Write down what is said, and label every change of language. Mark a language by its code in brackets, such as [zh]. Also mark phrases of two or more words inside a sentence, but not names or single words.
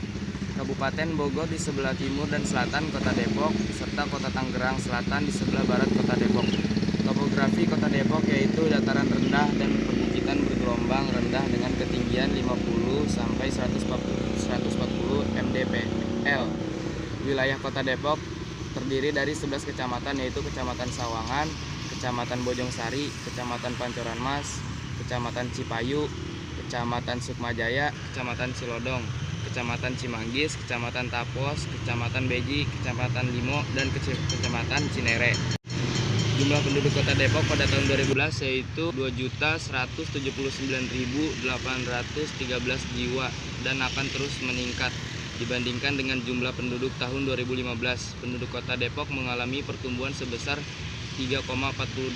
[id] Kabupaten Bogor di sebelah timur dan selatan Kota Depok, serta Kota Tangerang Selatan di sebelah barat Kota Depok. Topografi Kota Depok yaitu dataran rendah dan perbukitan bergelombang rendah dengan ketinggian 50 sampai 140 mdpl. Wilayah Kota Depok terdiri dari 11 kecamatan yaitu Kecamatan Sawangan, Kecamatan Bojongsari, Kecamatan Pancoran Mas, Kecamatan Cipayu, Kecamatan Sukmajaya, Kecamatan Cilodong, Kecamatan Cimanggis, Kecamatan Tapos, Kecamatan Beji, Kecamatan Limo, dan Kecamatan Cinere. Jumlah penduduk Kota Depok pada tahun 2011 yaitu 2.179.813 jiwa dan akan terus meningkat dibandingkan dengan jumlah penduduk tahun 2015. Penduduk Kota Depok mengalami pertumbuhan sebesar 3,48%.